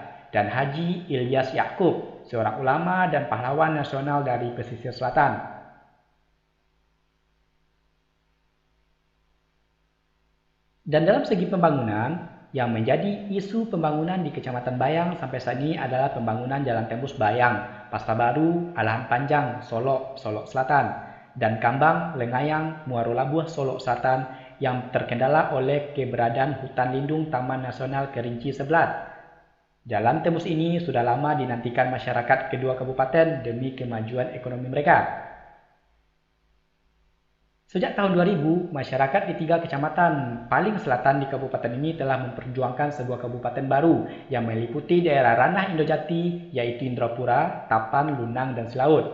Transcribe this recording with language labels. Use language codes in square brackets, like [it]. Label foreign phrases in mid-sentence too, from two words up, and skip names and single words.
[id] Dan Haji Ilyas Yakub, seorang ulama dan pahlawan nasional dari pesisir selatan. Dan dalam segi pembangunan, yang menjadi isu pembangunan di Kecamatan Bayang sampai saat ini adalah pembangunan Jalan Tembus Bayang, Pasta Baru, Alahan Panjang, Solok, Solok Selatan, dan Kambang, Lengayang, Muaro Labuh, Solok Selatan yang terkendala oleh keberadaan hutan lindung Taman Nasional Kerinci Seblat. Jalan tembus ini sudah lama dinantikan masyarakat kedua kabupaten demi kemajuan ekonomi mereka. Sejak tahun 2000, masyarakat di 3 kecamatan paling selatan di kabupaten ini telah memperjuangkan sebuah kabupaten baru yang meliputi daerah ranah Indojati, yaitu Indrapura, Tapan, Lunang, dan Silaut.